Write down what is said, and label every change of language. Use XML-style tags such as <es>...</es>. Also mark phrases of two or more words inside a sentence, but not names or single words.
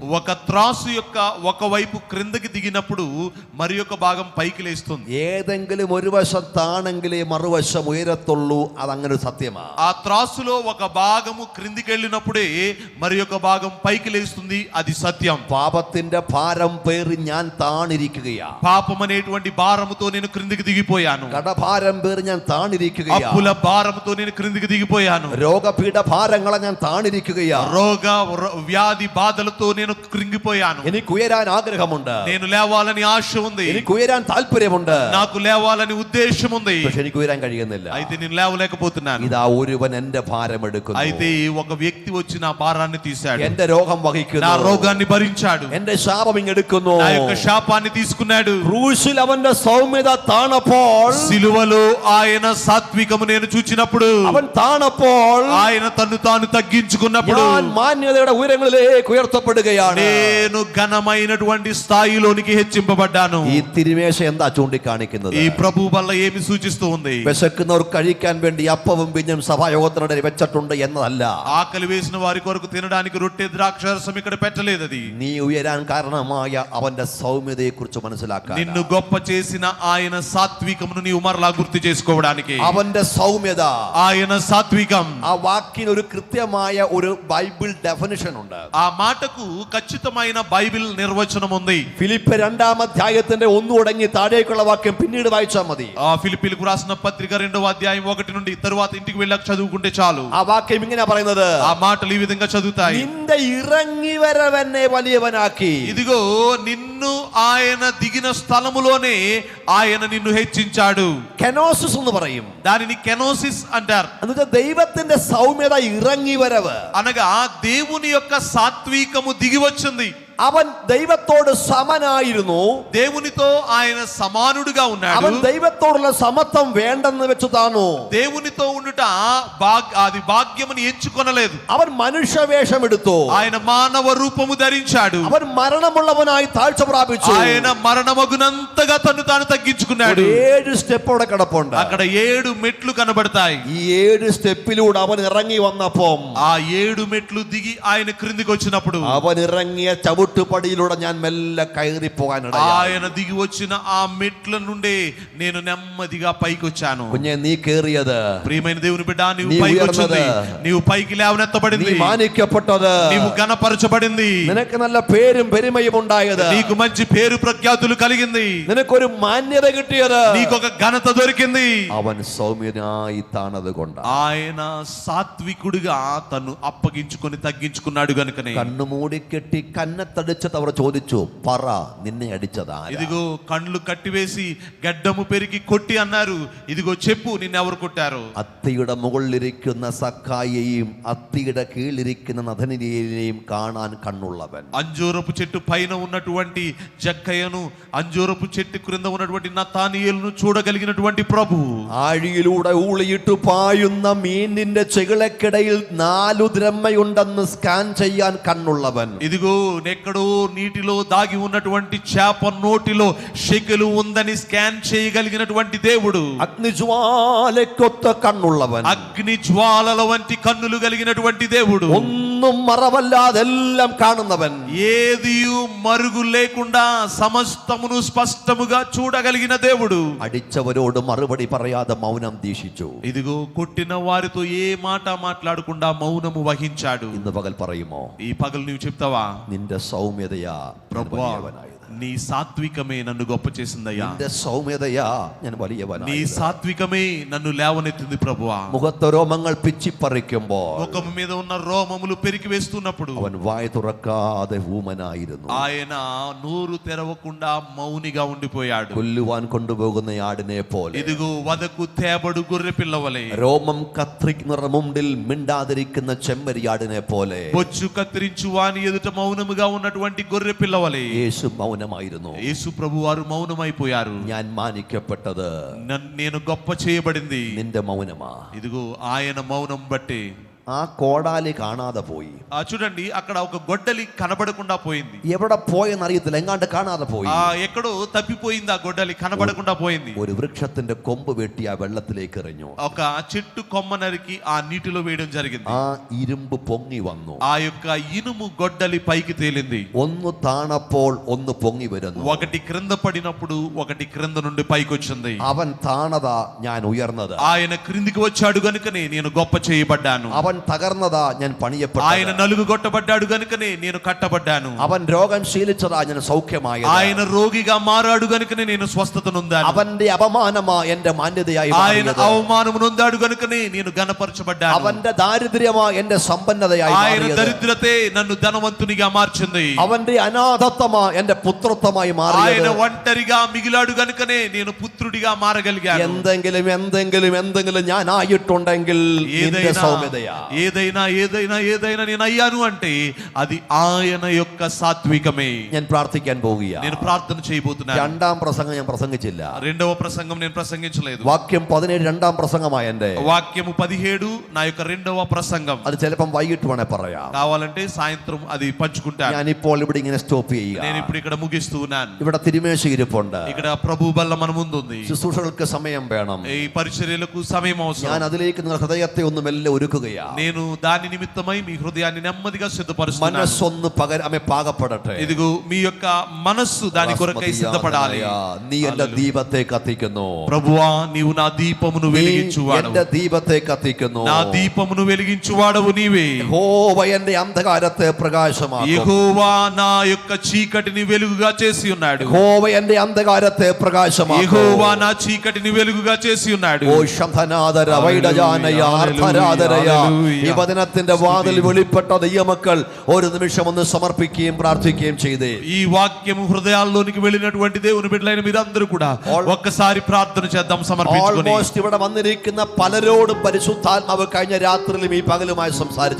<te>ఒక త్రాసు యొక్క ఒక వైపు క్రిందకి దిగినప్పుడు మరి ఒక భాగం పైకి లేస్తుంది.</te> <ml>ഏതെങ്കിലും ഒരു വശം താണെങ്കിലേ മറുവശം ഉയരത്തുള്ളൂ. അതങ്ങനെ ഒരു സത്യമാണ്.</ml> <te>ఆ త్రాసులో ఒక భాగము క్రిందికి వెళ్ళినప్పుడే మరి ఒక భాగం పైకి లేస్తుంది. అది సత్యం.</te> <ml>പാപത്തിന്റെ ഭാരം പേറി ഞാൻ താണിരിക്കുകയാ.</ml> <te>పాపం అనేటువంటి భారముతో నేను క్రిందికి దిగిపోయాను.</te> <ml>കടഭാരം പേറി ഞാൻ താണിരിക്കുകയാ.</ml> <te>అప్పుల భారముతో నేను క్రిందికి దిగిపోయాను.</te> <ml>രോഗപീഠ ഭാരങ്ങളെ ഞാൻ താണിരിക്കുകയാ.</ml> <te>వ్యాధి బాధలతో నేను కృంగిపోయాను.</te> <ml>എനിക്ക് ഉയരാൻ ആഗ്രഹമുണ്ട്,</ml> <te>నేను లేవాలని ఆశ ఉంది,</te> <ml>എനിക്ക് ഉയരാൻ താല്പര്യമുണ്ട്,</ml> <te>నాకు లేవాలని ఉద్దేశం ఉంది.</te> <ml>പക്ഷെ എനിക്ക് ഉയരാൻ കഴിയുന്നില്ല.</ml> <te>అయితే నేను లేవలేకపోతున్నాను.</te> <ml>ഇതാ ഒരുവൻ എന്റെ ഭാരം എടുക്കുന്നു.</ml> <te>అయితే ఒక వ్యక్తి వచ్చి నా భారాన్ని తీశాడు,</te> <ml>എന്റെ രോഗം</ml> <te>నా</te> <ml>വഹിക്കുന്നു,</ml> <te>రోగాన్ని భరించాడు,</te> <ml>എന്റെ ശാപം ഇങ്ങെടുക്കുന്നു.</ml> <te>నా యొక్క శాపాన్ని తీసుకున్నాడు.</te> <ml>ക്രൂശിൽ അവന്റെ സൗമ്യത താണപ്പോൾ,</ml> <te>సిలువలో ఆయన సాత్వికము నేను చూచినప్పుడు,</te> <ml>അവൻ താണപ്പോൾ,</ml> <te>ఆయన తన్ను తాను తగ్గించుకున్నప్పుడు</te> <ml>ഞാൻ മാന്യതയുടെ ഉയരങ്ങളിലേക്ക് ഉയർത്തപ്പെടുകയാണ്.</ml> <te>నేను ఘనమైనటువంటి స్థాయిలోనికి హెచ్చింపబడ్డాను.</te> <ml>ഈ തിരുമേശ എന്താ ചൂണ്ടിക്കാണിക്കുന്നത്?</ml> <te>ఈ ప్రభు వల్ల ఏమి సూచిస్తూ ఉంది?</te> <ml>വിശക്കുന്നവർ കഴിക്കാൻ വേണ്ടി അപ്പവും പിഞ്ഞും സഭായോഗത്തിനിടയിൽ വെച്ചിട്ടുണ്ട് എന്നതല്ല.</ml> <te>ఆకలి వేసిన వారి కొరకు తినడానికి రొట్టె ద్రాక్షారసం ఇక్కడ పెట్టలేదు. అది</te> <ml>നീ ഉയരാൻ കാരണമായ അവന്റെ സൗമ്യതയെ കുറിച്ച് മനസ്സിലാക്കാൻ,</ml> <te>నిన్ను గొప్ప చేసిన ఆయన సాత్వికమును నీవు మరలా గుర్తు చేసుకోవడానికి,</te> <ml>അവന്റെ സൗമ്യത,</ml> <te>ఆయన ఆయన సాత్వికం.</te> <ml>ആ വാക്കിന് ഒരു കൃത്യമായ ഒരു</ml> <en>Bible definition</en> <ml>ഉണ്ട്.</ml> <te>ఆ మాటకు ఖచ్చితమైన బైబిల్ నిర్వచనం ఉంది.</te> <ml>ഫിലിപ്പ് 2-ാം അധ്യായത്തിന്റെ 1 തുടങ്ങി താഴേക്കുള്ള വാക്യം പിന്നീട് വായിച്ചാൽ മതി.</ml> <te>ఆ ఫిలిప్పీలకు రాసిన పత్రిక 2వ అధ్యాయం 1 నుండి తరువాత ఇంటికి వెళ్ళాక చదువుకుంటే చాలు.</te> <ml>ആ വാക്യം ഇങ്ങനെ പറയുന്നത്,</ml> <te>ఆ మాటలు ఈ విధంగా చదువుతాయి.</te> <ml>നിന്റെ ഇറങ്ങി വരവെന്നെ വലിയവനാക്കി.</ml> <te>ఇదిగో నిన్ను ఆయన దిగిన స్థలములోనే ఆయన నిన్ను హెచ్చించాడు.</te> <ml>കെനോസിസ് എന്ന് പറയും.</ml> <te>దానిని కెనోసిస్ అంటారు.</te> <ml>എന്നുവെച്ചാൽ ദൈവത്തിന്റെ സൗമ്യത ഇറങ്ങി വരവ്.</ml> <te>అనగా దేవుని యొక్క సాత్వికము దిగి వచ్చింది.</te> <ml>അവൻ ദൈവത്തോട് സമനായിരുന്നു.</ml> <te>దేవునితో ఆయన సమానుడుగా ఉన్నాడు.</te> <ml>അവൻ ദൈവത്തോടുള്ള സമത്വം വേണ്ടെന്ന് വെച്ചു താണു.</ml> <te>దేవునితో ఉండుట అది భాగ్యమని ఎంచుకొనలేదు.</te> <ml>അവൻ മനുഷ്യവേഷം എടുത്തു.</ml> <te>ఆయన మానవ రూపము ధరించాడు.</te> <ml>അവൻ മരണമുള്ളവനായി താഴ്ച പ്രാപിച്ചു.</ml> <te>ఆయన మరణమగునంతగా తను తాను తగ్గించుకున్నాడు.</te> <ml>7 സ്റ്റെപ്പ് അവിടെ കിടപ്പുണ്ട്.</ml> <te>అక్కడ 7 మెట్లు కనబడతాయి.</te> <ml>ഈ 7 സ്റ്റെപ്പിലൂടെ അവൻ ഇറങ്ങി വന്നപ്പോൾ</ml> <te>ఆ 7 మెట్లు దిగి ఆయన క్రిందికి వచ్చినప్పుడు</te> <ml>അവൻ ഇറങ്ങിയ ചവിട്ടുപടിയിലൂടെ ഞാൻ മെല്ലെ കയറി പോകാനിടയായി.</ml> <te>ఆయన దిగి వచ్చిన ఆ మెట్ల నుండే నేను నెమ్మదిగా పైకి వచ్చాను.</te> <ml>കുഞ്ഞെ, നീ കേറിയത്,</ml> <te>ప్రియమైన దేవుని బిడ్డ, నీవు నీవు పైకి</te> <ml>ఉయర్నది.</ml> <te>వచ్చింది, నీవు పైకి</te> <ml>നീ</ml> <te>లేవనెత్తబడింది,</te> <ml>മാനിക്കപ്പെട്ടത്,</ml> <te>నీవు ఘనపరచబడింది,</te> <ml>നിനക്ക് നല്ല പേരും പെരുമയും ഉണ്ടായത്,</ml> <te>నీకు మంచి పేరు ప్రఖ్యాతులు కలిగింది,</te> <ml>നിനക്കൊരു മാന്യത കിട്ടിയത്,</ml> <te>నీకు ఒక ఘనత దొరికింది.</te> <ml>അവൻ സൗമ്യനായി താണത് കൊണ്ട്,</ml> <te>ఆయన సాత్వికుడిగా తను అప్పగించుకొని తగ్గించుకున్నాడు గనుకనే.</te> <ml>കണ്ണു മൂടിക്കെട്ടി കന്നത്തടിച്ചത് അവർ ചോദിച്ചു, പറ നിന്നെ അടിച്ചതാ.</ml> <te>ఇదిగో కళ్ళు కట్టివేసి గడ్డము పెరిగి కొట్టి అన్నారు, ఇదిగో చెప్పు నిన్నెవరు కొట్టారు.</te> <ml>അത്തിയുടെ മുകളിലിരിക്കുന്ന സക്കായെയും അത്തിയുടെ കീഴിലിരിക്കുന്ന നഥനിയേലിനെയും കാണാൻ കണ്ണുള്ളവൻ.</ml> <te>అంజూరపు చెట్టు పైన ఉన్నటువంటి జక్కయ్యను, అంజూరపు చెట్టు క్రింద ఉన్నటువంటి నతానియేలును చూడగలిగినటువంటి ప్రభు.</te> <ml>ആഴിയിലൂടെ ഊളിയിട്ട് പായുന്ന മീനിന്റെ ചെകിളക്കിടയിൽ 4 ദ്രഹ്മയുണ്ടെന്ന് സ്കാൻ ചെയ്യാൻ കണ്ണുള്ളവൻ.</ml> <te>ఇదిగో ఎక్కడో నీటిలో దాగి ఉన్నటువంటి చేప నోటిలో షెకెలు ఉందని స్కాన్ చేయగలిగినటువంటి దేవుడు.</te> <ml>അഗ്നിജ്വാലയ്ക്കൊത്ത കണ്ണുള്ളവൻ.</ml> <te>అగ్ని జ్వాలల వంటి కన్నులు కలిగినటువంటి దేవుడు.</te> <ml>ഒന്നും മറവല്ലാതെല്ലാം കാണുന്നവൻ.</ml> <te>ఏదియు మరుగు లేకుండా సమస్తమును స్పష్టముగా చూడగలిగిన దేవుడు.</te> <ml>അടിച്ചവരോട് മറുപടി പറയാതെ മൗനം ദീക്ഷിച്ചു.</ml> <te>ఇదిగో కొట్టిన వారితో ఏ మాట మాట్లాడకుండా మౌనము వహించాడు.</te> <ml>ഇന്ന് പകൽ പറയുമോ,</ml> <te>ఈ పగలు నీవు చెప్తావా,</te> <ml>നിന്റെ സൗമ്യതയാ</ml> <te>ప్రభువా</te> <ml>വലിയവനായത്.</ml> <te>నీ సాత్వికమే నన్ను గొప్ప చేసిందయ్యా.</te> <ml>നിന്റെ സൗമ്യതയാ ഞാൻ</ml> <te>నీ</te> <ml>വലിയവനായത്.</ml> <te>సాత్వికమే నన్ను లేవనెత్తింది ప్రభువా.</te> <ml>മുഖത്ത് രോമങ്ങൾ പിച്ചിപ്പറിക്കുമ്പോൾ</ml> <te>ముఖము మీద ఉన్న రోమములు పెరికి వేస్తున్నప్పుడు</te> <ml>അവൻ വായ തുറക്കാതെ ഊമനായിരുന്നു.</ml> <te>ఆయన నోరు తెరవకుండా మౌనిగా ఉండిపోయాడు.</te> <ml>കൊല്ലുവാൻ കൊണ്ടുപോകുന്ന ആടിനെ പോലെ,</ml> <te>ఇదిగో వదకు తేబడు గొర్రె పిల్లవలే,</te> <ml>രോമം കത്രിക്കുന്ന മുണ്ടിൽ മിണ്ടാതിരിക്കുന്ന ചെമ്മരിയാടിനെ പോലെ</ml> <te>బొచ్చు కత్తిరించు వాని ఎదుట మౌనముగా ఉన్నటువంటి గొర్రె పిల్లవలే</te> <ml>യേശു മൗനമായിരുന്നു.</ml> <te>యేసు ప్రభు వారు మౌనమైపోయారు.</te> <ml>ഞാൻ മാനിക്കപ്പെട്ടത്</ml> <te>నేను గొప్ప చేయబడింది</te> <ml>നിന്റെ മൗനമാ.</ml> <te>ఇదిగో ఆయన మౌనం బట్టి.</te> <ml>ആ കോടാലി കാണാതെ പോയി.</ml> <te>చూడండి, అక్కడ ఒక గొడ్డలి కనబడకుండా పోయింది.</te> <ml>എവിടെ പോയെന്ന് അറിയത്തില്ല, എങ്ങാണ്ട് കാണാതെ പോയി.</ml> <te>ఎక్కడో తప్పిపోయింది. ఆ గొడ్డలి కనబడకుండా పోయింది.</te> <ml>ഒരു വൃക്ഷത്തിന്റെ കൊമ്പ് വെട്ടി ആ വെള്ളത്തിലേക്ക് എറിഞ്ഞു.</ml> <te>ఒక చెట్టు కొమ్మ నరికి ఆ నీటిలో వేయడం జరిగింది.</te> <ml>ആ ഇരുമ്പ് പൊങ്ങി വന്നു.</ml> <te>ఆ యొక్క ఇనుము గొడ్డలి పైకి తేలింది.</te> <ml>ഒന്ന് താണപ്പോൾ ഒന്ന് പൊങ്ങി വരുന്നു.</ml> <te>ఒకటి క్రింద పడినప్పుడు ఒకటి క్రింద నుండి పైకి వచ్చింది.</te> <ml>അവൻ താണതാ, ഞാൻ ഉയർന്നത്.</ml> <te>ఆయన క్రిందికి వచ్చాడు గనుకనే నేను గొప్ప చేయబడ్డాను.</te> <ml>അവൻ തകർന്നതാ, ഞാൻ പണിയപ്പെട്ടത്.</ml> <te>ఆయన నలుగు కొట్టబడ్డాడు గనుకనే నేను కట్టబడ్డాను.</te> <ml>അവൻ രോഗം ശീലിച്ചതാ, ഞാൻ സൗഖ്യമായത്.</ml> <te>ఆయన రోగిగా మారాడు గనుకనే నేను స్వస్థత నొందాను.</te> <ml>അവന്റെ അപമാനമാ എന്റെ മാന്യതയായി</ml> <te>ఆయన</te> <ml>മാറിയത്.</ml> <te>అవమానము నొందాడు గనుకనే నేను ఘనపరచబడ్డాను.</te> <ml>അവന്റെ ദാരിദ്ര്യമా എന്റെ സമ്പന്നതയായി</ml> <te>ఆయన</te> <ml>മാറിയത്.</ml> <te>దరిద్రతే నన్ను ధనవంతునిగా మార్చింది.</te> <ml>അവന്റെ അനാഥത്വമാ എന്റെ പുത്രത്വമായി</ml> <te>ఆయన</te> <ml>മാറിയത്.</ml> <te>ఒంటరిగా మిగిలాడు గనుకనే నేను పుత్రుడిగా మారగలిగాను.</te> <ml>എന്തെങ്കിലും എന്തെങ്കിലും എന്തെങ്കിലും ഞാൻ ആയിട്ടുണ്ടെങ്കിൽ നിന്റെ സൗമ്യതയാ.</ml> <te>ఏదైనా ఏదైనా ఏదైనా నేను అయ్యాను అంటే అది ఆయన యొక్క సాత్వికమే.</te> <ml>ഞാൻ പ്രാർത്ഥിക്കാൻ പോകുകയാ.</ml> <te>నేను ప్రార్థన చేయబోతున్నాను.</te> <ml>2-ാം പ്രസംഗം ഞാൻ പ്രസംഗിച്ചില്ല.</ml> <te>రెండవ ప్రసంగం నేను ప్రసంగించలేదు.</te> <ml>വാക്യം 17 2-ാം പ്രസംഗമായ എന്റെ</ml> <te>వాక్యము 17 నా యొక్క రెండవ ప్రసంగం.</te> <ml>അത് ചിലപ്പം വൈകിട്ട് വേണേ പറയാം.</ml> <te>కావాలంటే సాయంత్రం అది పంచుకుంటాను.</te> <ml>ഞാനിപ്പോൾ ഇവിടെ ഇങ്ങനെ സ്റ്റോപ്പ് ചെയ്യുക.</ml> <te>నేను ఇప్పుడు ఇక్కడ ముగిస్తూ ఉన్నాను.</te> <ml>ഇവിടെ തിരുമേശ ഇരിപ്പുണ്ട്.</ml> <te>ఇక్కడ ప్రభు బల్ల మన ముందు ఉంది.</te> <ml>ശുശ്രൂഷകൾക്ക് സമയം വേണം.</ml> <te>ఈ పరిచర్యలకు సమయం</te> <ml>ഞാൻ</ml> <te>అవసరం.</te> <ml>അതിലേക്ക് നിങ്ങൾ ഹൃദയത്തെ ഒന്ന് മെല്ലെ ഒരുക്കുകയാ.</ml> <te>నేను దాని నిమిత్తమై మీ హృదయాన్ని నెమ్మదిగా సిద్ధపరుస్తున్నాను.</te> <ml>മനസ്സൊന്ന് പാകപ്പെടട്ടെ.</ml> <te>ఇదిగో మీ యొక్క మనస్సు దాని కొరకై సిద్ధపడాలి.</te> <ml>നീ എന്റെ ദീപത്തെ കത്തിക്കുന്നു.</ml> <te>ప్రభువా నీవు నా దీపమును వెలిగించువాడవు.</te> <ml>എന്റെ ദീപത്തെ കത്തിക്കുന്നു.</ml> <te>నా దీపమును వెలిగించువాడవు నీవే.</te> <ml>യഹോവ എന്റെ അന്ധകാരത്തെ പ്രകാശമാക്കും.</ml> <te>యెహోవా నా యొక్క చీకటిని వెలుగుగా చేసి ఉన్నాడు.</te> <ml>യഹോവ എന്റെ അന്ധകാരത്തെ പ്രകാശമാക്കും.</ml> <te>యెహోవా నా చీకటిని వెలుగుగా చేసి ఉన్నాడు. ഓ ശംഭനാദര വൈഡജാനയ അർത്ഥരാദരയ.</te> <ml>ഈ വചനത്തിന്റെ വാതിൽ വെളിപ്പെട്ട ദൈവമക്കൾ ഒരു നിമിഷം ഒന്ന് സമർപ്പിക്കുകയും പ്രാർത്ഥിക്കുകയും ചെയ്തേ.</ml> <te>ఈ వాక్యము హృదయాల్లోనికి వెళ్ళినటువంటి దేవుని బిడ్డలైన మీరందరూ కూడా ఒక్కసారి ప్రార్థన చేద్దాం సమర్పించుకొని.</te> <ml>ഓൾമോസ്റ്റ് ഇവിടെ വന്നിരിക്കുന്ന പലരോടും പരിശുദ്ധാത്മാവ് കഴിഞ്ഞ രാത്രിയിലും ഈ പകലുമായി സംസാരിച്ചു.</ml>